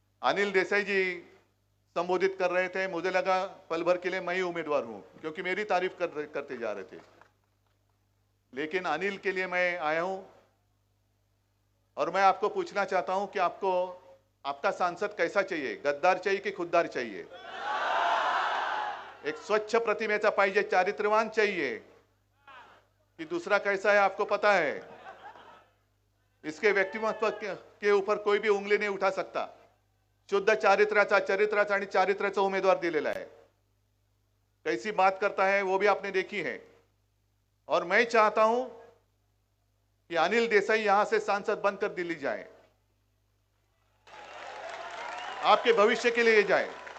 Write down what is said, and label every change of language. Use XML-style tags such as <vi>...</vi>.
<hi>अनिल देसाई जी संबोधित कर रहे थे, मुझे लगा पल भर के लिए मैं ही उम्मीदवार हूं क्योंकि मेरी तारीफ करते जा रहे थे, लेकिन अनिल के लिए मैं आया हूं और मैं आपको पूछना चाहता हूं कि आपको आपका सांसद कैसा चाहिए, गद्दार चाहिए कि खुददार चाहिए?</hi> <mr>एक स्वच्छ प्रतिमेचा पाहिजे,</mr> <hi>चारित्र्यवान चाहिए कि दूसरा कैसा है आपको पता है? इसके व्यक्तिमत्व के ऊपर कोई भी उंगली नहीं उठा सकता।</hi> <mr>शुद्ध चरित्राचा आणि चारित्र्याचा उमेदवार दिलेला है।</mr> <hi>कैसी बात करता है वो भी आपने देखी है। और मैं चाहता हूं कि अनिल देसाई यहां से सांसद बनकर दिल्ली जाए, आपके भविष्य के लिए जाए।</hi>